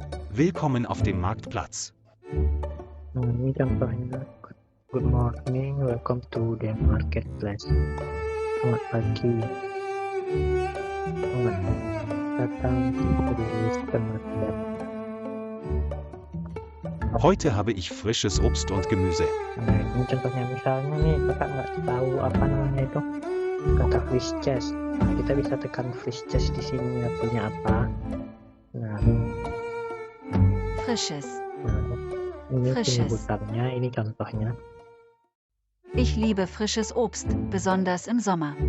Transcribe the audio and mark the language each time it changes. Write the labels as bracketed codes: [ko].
[de] Willkommen auf dem Marktplatz. [id] ini contohnya. [en] Good morning, welcome to the marketplace. [id] Selamat pagi, selamat datang di supermarket. [de] Heute habe ich frisches Obst und Gemüse. [id] Nah, ini contohnya misalnya nih, kakak nggak tahu apa namanya itu kata fresh chest. Nah, kita bisa tekan fresh chest di sini artinya apa. Nah, [de] frisches, [id] ini [de] Frisches. [id] penyebutannya, ini contohnya. [de] Ich liebe frisches Obst, besonders im Sommer.